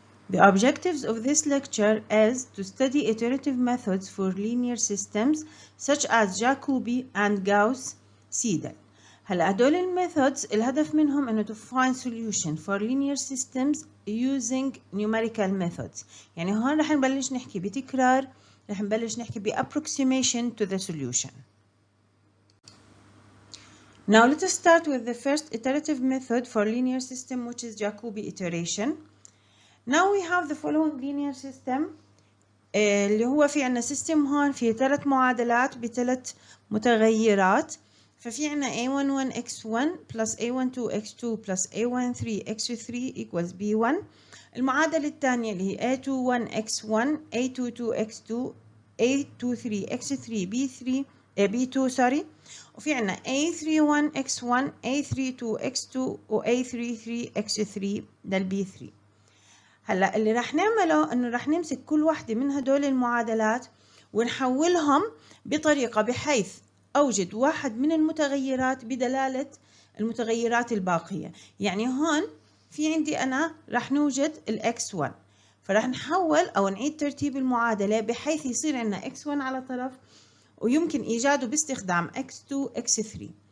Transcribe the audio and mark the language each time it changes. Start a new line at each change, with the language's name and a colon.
English: The objectives of this lecture is to study iterative methods for linear systems such as Jacobi and Gauss-Seidel.
Arabic: هلا هدول الميثودز الهدف منهم انه
English: to find solution for linear systems using numerical methods.
Arabic: يعني هون رح نبلش نحكي بتكرار، رح نبلش نحكي
English: approximation to the solution. Now let us start with the first iterative method for linear system, which is Jacobi iteration. Now we have the following linear system
Arabic: اللي هو في عنا system هون فيه 3 معادلات ب3 متغيرات. ففي عنا
English: A11 x1 plus A12 x2 plus A13 x3 equals B1.
Arabic: المعادلة الثانية اللي هي
English: A21 x1 A22 x2 A23 x3 B2 sorry.
Arabic: وفي عنا
English: A31 x1 A32 x2 و A33 x3
Arabic: ده البي
English: 3.
Arabic: هلا اللي راح نعمله انه راح نمسك كل واحدة من هدول المعادلات ونحولهم بطريقة بحيث اوجد واحد من المتغيرات بدلالة المتغيرات الباقية. يعني هون في عندي انا راح نوجد الاكس 1، فراح نحول او نعيد ترتيب المعادلة بحيث يصير عندنا x1 على طرف ويمكن إيجاده باستخدام x2 x3.